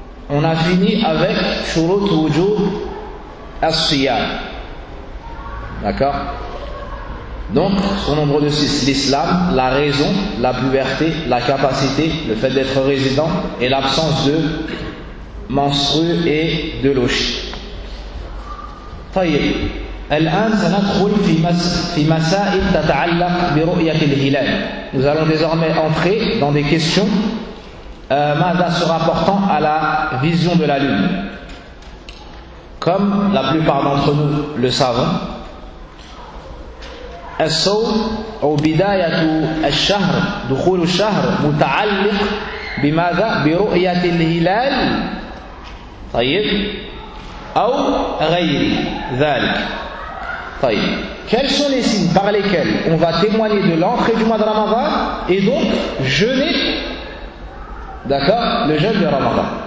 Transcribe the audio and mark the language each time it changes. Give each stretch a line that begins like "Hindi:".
French: On a fini avec
Arabic: shurut wujub as-siyam.
French: D'accord? Donc, son nombre de 6, l'islam, la raison, la puberté, la capacité, le fait d'être résident et l'absence de menstrue et de louche.
Arabic: طيب, الآن سندخل في مسائل تتعلق برؤية الهلال.
French: Nous allons désormais entrer dans des questions
Arabic: ماذا
French: se rapportant à la vision de la lune. Comme la plupart d'entre nous le savons,
Arabic: الصوم أو بداية الشهر دخول الشهر متعلق بماذا برؤية الهلال طيب أو غير ذلك طيب.
French: Quels sont les signes par lesquels on va témoigner de l'entrée du mois de Ramadan et donc jeûner, d'accord, le jeûne de Ramadan?